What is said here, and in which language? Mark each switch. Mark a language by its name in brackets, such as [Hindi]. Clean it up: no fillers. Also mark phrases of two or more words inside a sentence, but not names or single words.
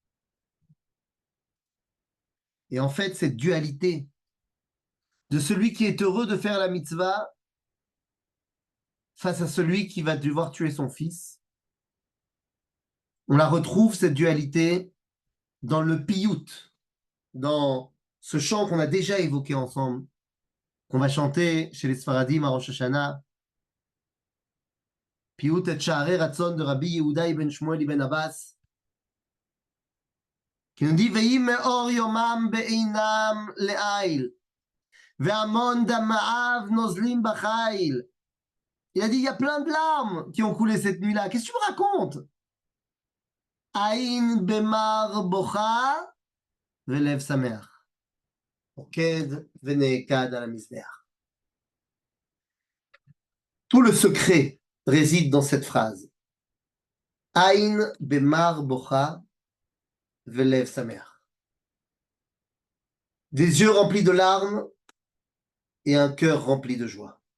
[French] Et en fait, cette dualité de celui qui est heureux de faire la mitzvah face à celui qui va devoir tuer son fils, on la retrouve, cette dualité, dans le piyut, dans ce chant qu'on a déjà évoqué ensemble, qu'on va chanter chez les Sfaradim à Rosh Hashanah. Piyut et Sha'arei Ratzon de Rabbi Yehuda ibn Shmuel ibn Abbas, qui nous dit [Hebrew] ועם מאור יומם בעינם לאיל והמון דמעיו נוזלים בחיל. [French] Il a dit il y a plein de larmes qui ont coulé cette nuit-là. Qu'est-ce que tu me racontes? [Hebrew] עין במר בוכה ולב שמח. עוקד ונעקד על מזבח. [French] Tout le secret réside dans cette phrase. [Hebrew] עין במר בוכה ולב שמח. [French] Des yeux remplis de larmes et un cœur rempli de joie.